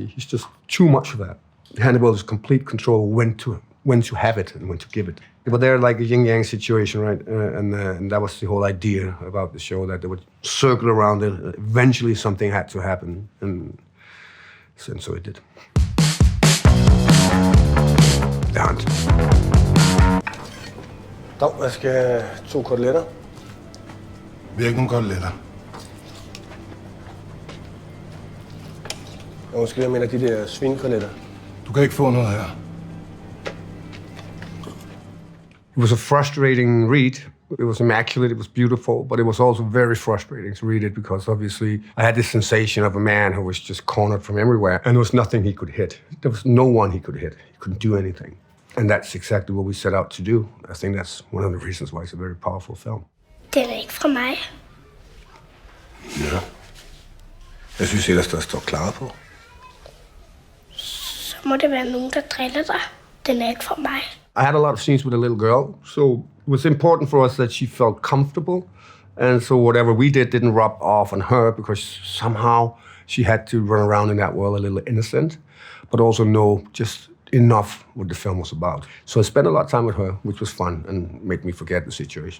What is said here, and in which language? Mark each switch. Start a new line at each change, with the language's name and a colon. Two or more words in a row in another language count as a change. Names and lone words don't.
English: He's just too much of that. Hannibal has complete control when to have it and when to give it. But they're like a yin-yang situation, right? And that was the whole idea about the show, that they would circle around it. Eventually something had to happen, and so it did. The Hunt.
Danish: Dag, jeg skal 2 koteletter. Vi har ikke nogen koteletter. Jeg måske jeg mener de der svinekoteletter. Du kan ikke få noget her.
English: It was a frustrating read. It was immaculate, it was beautiful, but it was also very frustrating to read it because obviously I had this sensation of a man who was just cornered from everywhere and there was nothing he could hit. There was no one he could hit. He couldn't do anything. And that's exactly what we set out to do. I think that's one of the reasons why it's a very powerful film.
Danish: Den er ikke fra mig. Ja. Jeg synes ellers, der står klaret på. Så må det være nogen, der driller dig. Den er ikke fra mig.
English: I had a lot of scenes with a little girl, so it was important for us that she felt comfortable. And so whatever we did didn't rub off on her because somehow she had to run around in that world a little innocent, but also know just enough what the film was about. So I spent a lot of time with her, which was fun and made me forget the situation.